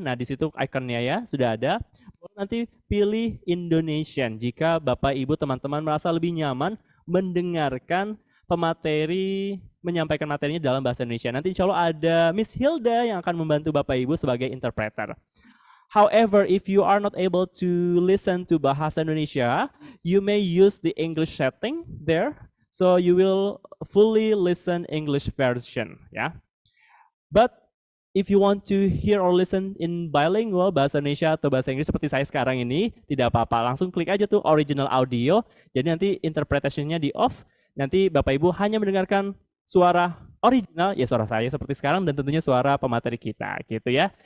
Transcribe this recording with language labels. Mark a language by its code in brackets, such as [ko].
[id] Nah, di situ ikonnya ya, sudah ada. Boleh nanti pilih Indonesian jika Bapak Ibu teman-teman merasa lebih nyaman mendengarkan pemateri menyampaikan materinya dalam bahasa Indonesia. Nanti insya Allah ada Miss Hilda yang akan membantu Bapak Ibu sebagai interpreter. [en] However, if you are not able to listen to bahasa Indonesia, you may use the English setting there. So you will fully listen English version, ya. But if you want to hear or listen in bilingual, [id] bahasa Indonesia atau bahasa Inggris seperti saya sekarang ini, tidak apa-apa. Langsung klik aja tuh original audio. Jadi nanti interpretation-nya di off. Nanti Bapak Ibu hanya mendengarkan suara original, ya suara saya seperti sekarang, dan tentunya suara pemateri kita, gitu ya.